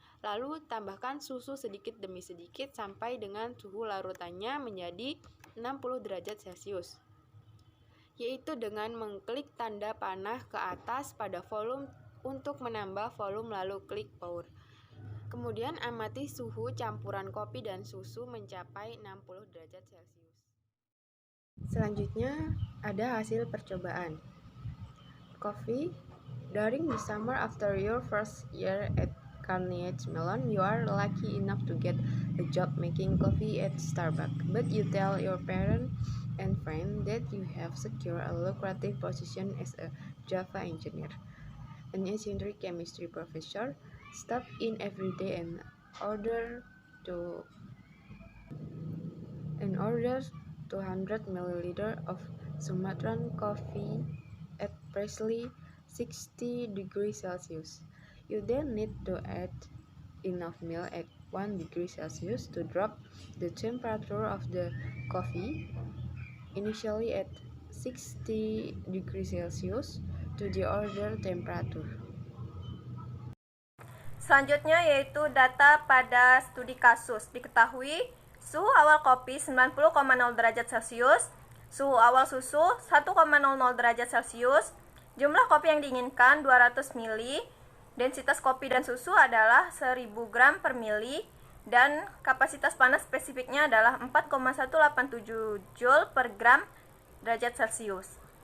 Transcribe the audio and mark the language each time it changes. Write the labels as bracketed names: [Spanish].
[Indonesian] Lalu tambahkan susu sedikit demi sedikit sampai dengan suhu larutannya menjadi 60 derajat Celcius, yaitu dengan mengklik tanda panah ke atas pada volume untuk menambah volume, lalu klik pour. Kemudian amati suhu campuran kopi dan susu mencapai 60 derajat Celcius. Selanjutnya ada hasil percobaan. [English] Coffee. During the summer after your first year at Carnegie Mellon, you are lucky enough to get a job making coffee at Starbucks. But you tell your parents and friends that you have secured a lucrative position as a Java engineer. An eccentric chemistry professor stops in every day and orders 200 ml of Sumatran coffee at precisely 60 degrees Celsius. You then need to add enough milk at 1 degree Celsius to drop the temperature of the coffee, initially at 60 degrees Celsius, to the order temperature. [Indonesian] Selanjutnya yaitu data pada studi kasus. Diketahui suhu awal kopi 90,0 derajat Celcius, suhu awal susu 1,00 derajat Celcius, jumlah kopi yang diinginkan 200 ml, densitas kopi dan susu adalah 1000 gram per mili, dan kapasitas panas spesifiknya adalah 4,187 Joule per gram derajat Celcius.